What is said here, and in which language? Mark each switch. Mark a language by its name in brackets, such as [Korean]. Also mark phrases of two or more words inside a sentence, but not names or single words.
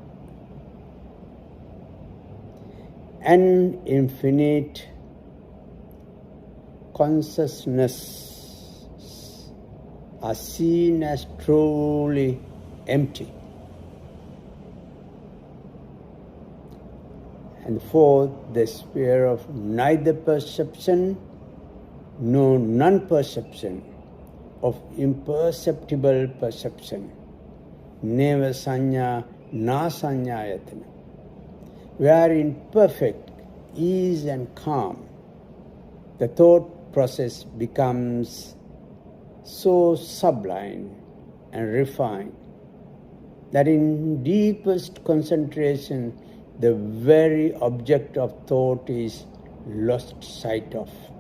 [English] and infinite consciousness are seen as truly empty. And fourth, the sphere of neither perception nor non-perception, of imperceptible perception, [Pali] neva sanya na sanyayatana, [English] where in perfect ease and calm the thought process becomes so sublime and refined that in deepest concentration the very object of thought is lost sight of.